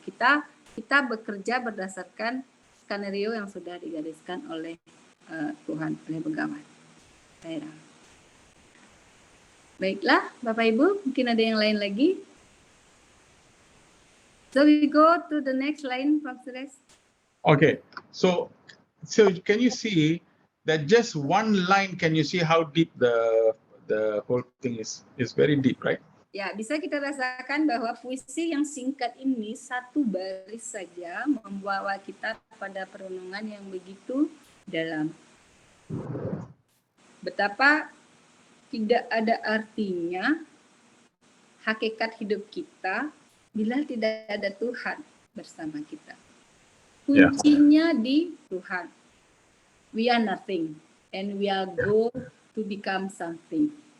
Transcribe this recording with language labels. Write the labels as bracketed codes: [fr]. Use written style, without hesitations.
[id] Kita bekerja berdasarkan skenario yang sudah digariskan oleh Tuhan, oleh Begawan. Baiklah, Bapak Ibu, mungkin ada yang lain lagi. [en] So we go to the next line, Prof. Suresh. Okay, so can you see that just one line? Can you see how deep the whole thing is? It's very deep, right? [id] Ya, bisa kita rasakan bahwa puisi yang singkat ini satu baris saja membawa kita pada perenungan yang begitu dalam. Betapa tidak ada artinya hakikat hidup kita bila tidak ada Tuhan bersama kita. Kuncinya di Tuhan. [en] We are nothing and we are go to become something.